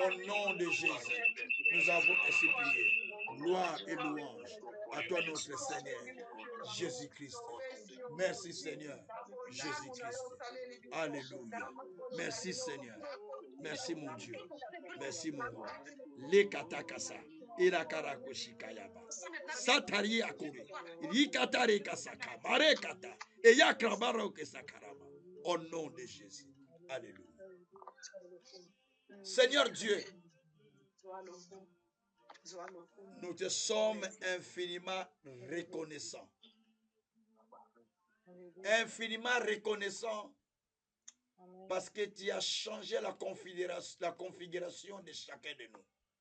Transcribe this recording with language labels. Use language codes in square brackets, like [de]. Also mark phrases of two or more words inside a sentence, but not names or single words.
[fr] Au nom de Jésus, nous avons ainsi prié. Gloire et louange à toi notre Seigneur, Jésus-Christ. Merci Seigneur, Jésus-Christ. Alléluia. Merci Seigneur. Merci mon Dieu. Merci mon roi. Les katakasa. Irakarakoshikayaba. Satari akore. Rikatare kasaka. Barekata. Et yakrabaro kesakarama. Au nom de Jésus. Alléluia. Seigneur Dieu, nous te sommes infiniment reconnaissants. Infiniment reconnaissants parce que tu as changé la configuration de chacun de nous.